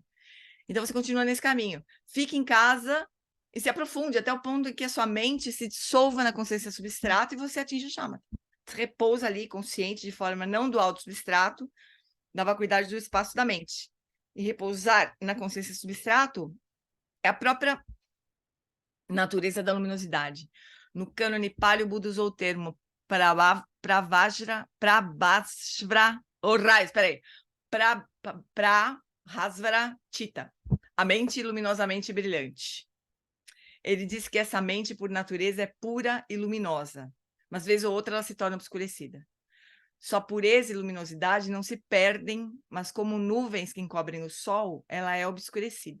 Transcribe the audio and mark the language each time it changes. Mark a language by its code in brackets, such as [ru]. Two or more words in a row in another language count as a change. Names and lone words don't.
[pt] Então, você continua nesse caminho. Fique em casa e se aprofunde até o ponto em que a sua mente se dissolva na consciência substrato e você atinge o Shamatha. Repousa ali, consciente, de forma não do alto substrato, da vacuidade do espaço da mente. E repousar na consciência substrato é a própria natureza da luminosidade. No cânone Pali, o Buda usou o termo pravajra, prabhasvra, [sa] prahasvara chita, [pt] a mente luminosamente brilhante. Ele diz que essa mente, por natureza, é pura e luminosa, mas vez ou outra ela se torna obscurecida. Sua pureza e luminosidade não se perdem, mas como nuvens que encobrem o sol, ela é obscurecida.